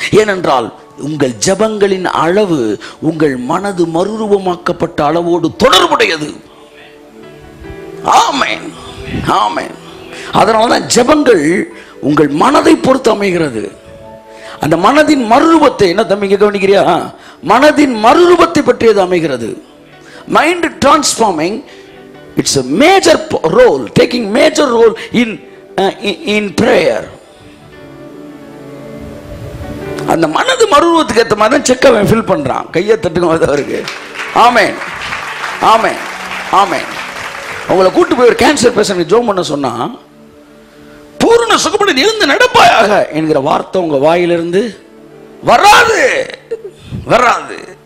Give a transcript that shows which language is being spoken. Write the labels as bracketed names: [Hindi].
[Tamil] ஏனென்றால் உங்கள் ஜெபங்களின் அளவு உங்கள் மனது மறுரூபமாக்கப்பட்ட அளவோடு தொடர்புடையது. ஆமென், ஆமென். அதனாலதான் ஜெபங்கள் உங்கள் மனதை பொறுத்து அமைகிறது. அந்த மனதின் மறுரூபத்தை, என்ன தம்பி கவனிக்கிறியா, மனதின் மறுரூபத்தை பற்றியது அமைகிறது. [English] Mind transforming, it's a major role, taking major role in prayer. [Tamil] அந்த மனது மறுரூபத்துக்கு ஏற்ற மாதிரி தான் செக்கை ஃபில் பண்றான். கையை தட்டுங்க அவருக்கு. ஆமென், ஆமென், ஆமென். உங்களை கூட்டு போய் ஒரு கேன்சர் பேஷண்ட் ஜோம் பண்ண சொன்னா, பூர்ண சுகப்படி எழுந்து நடப்பாயாக என்கிற வார்த்தை உங்க வாயிலிருந்து வராது, வராது.